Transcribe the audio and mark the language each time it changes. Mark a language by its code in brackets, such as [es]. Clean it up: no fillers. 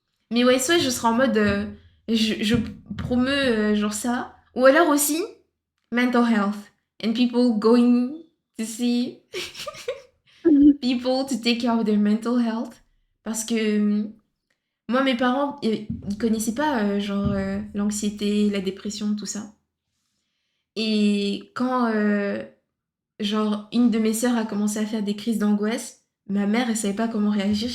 [fr] Mais ouais, soit je serai en mode, je promeux genre ça. Ou alors aussi, mental health. [en] And people going to see people to take care of their mental health. [fr] Parce que moi, mes parents, ils connaissaient pas genre l'anxiété, la dépression, tout ça. Et quand genre une de mes sœurs a commencé à faire des crises d'angoisse, ma mère, elle savait pas comment réagir.